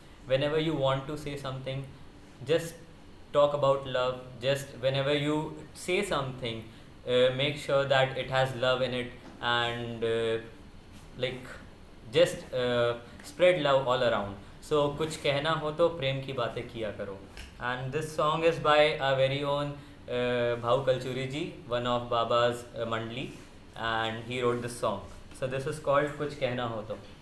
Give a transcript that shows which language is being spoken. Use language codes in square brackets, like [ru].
[en] Whenever you want to say something, just talk about love. Just whenever you say something, make sure that it has love in it, and like just spread love all around. [hi] So कुछ कहना हो तो प्रेम की बातें किया करो. [en] And this song is by our very own Bhau Kalchuri ji, one of Baba's Mandli, and he wrote this song. So this is called कुछ कहना हो तो.